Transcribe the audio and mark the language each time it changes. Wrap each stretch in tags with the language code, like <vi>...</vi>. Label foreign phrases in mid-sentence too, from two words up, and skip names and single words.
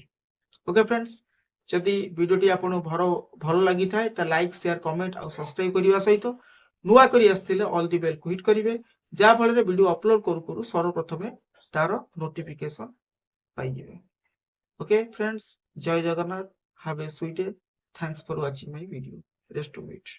<en>okay friends,</en> <or>ଯଦି ଭିଡ଼ିଓଟି ଆପଣଙ୍କୁ ଭଲ ଲାଗିଥାଏ ତ</or> <en>like share comment</en> <or>ଆଉ ସବସ୍କ୍ରାଇବ କରିବା ସହିତ ନୂଆ କରି ଆସିଥିଲେ</or> <en>all the bell</en> <or>କୁ ହିଟ୍ କରିବେ, ଯାହା ଫଳରେ</or> <en>video upload</en> <or>କରୁ କରୁ ସର୍ବପ୍ରଥମେ ତାର ନୋଟିଫିକେସନ ପାଇଯିବେ।</or> <en>okay friends,</en> <or>ଜୟ ଜଗନ୍ନାଥ,</or> <en>have a sweet day. Thanks for watching my video. Rest of it.</en>